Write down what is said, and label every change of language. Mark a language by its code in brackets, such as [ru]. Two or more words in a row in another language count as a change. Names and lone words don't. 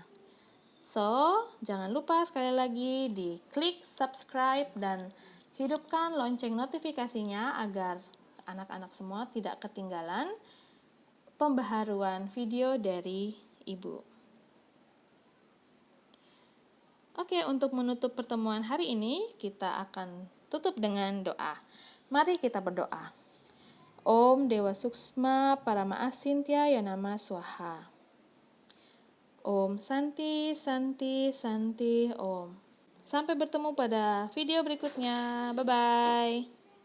[id] So, jangan lupa sekali lagi di klik subscribe dan hidupkan lonceng notifikasinya agar anak-anak semua tidak ketinggalan pembaharuan video dari Ibu. Oke, untuk menutup pertemuan hari ini, kita akan tutup dengan doa. Mari kita berdoa. [sa] Om Dewa Suksma Parama Asintya Yanama Swaha. Om Santi Santi Santi Om. [id] Sampai bertemu pada video berikutnya. Bye-bye.